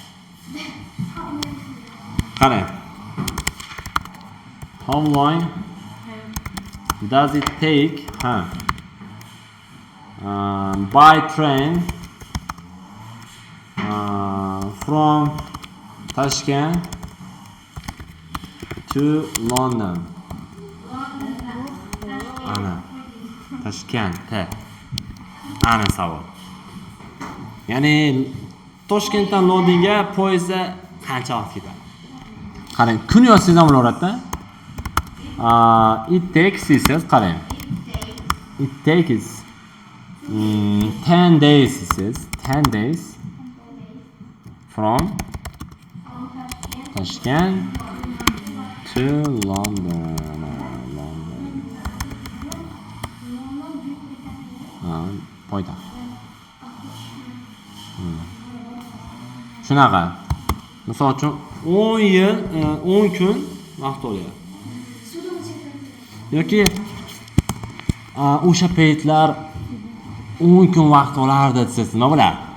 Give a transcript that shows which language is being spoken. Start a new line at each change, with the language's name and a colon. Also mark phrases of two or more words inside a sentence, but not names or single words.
Uzbek: Qarang.
English: How long does it take by train from Tashkent to London?
Uzbek: Ana. Tashkent. Ana savol. Ya'ni Toshkentdan Londonga poyezdda qancha vaqt ketadi? Qarang, kun yozsangiz ham bo'laveradi-da.
English: It takes says qarang. It takes 10 days says 10 days from Tashkent to London.
Uzbek: Poytaxt. Shunaqa. Misol uchun 10 yil, 10 kun vaqt olyapti. Yoki o'sha paytlar 10 kun vaqt olardi desiz, nima bo'ladi?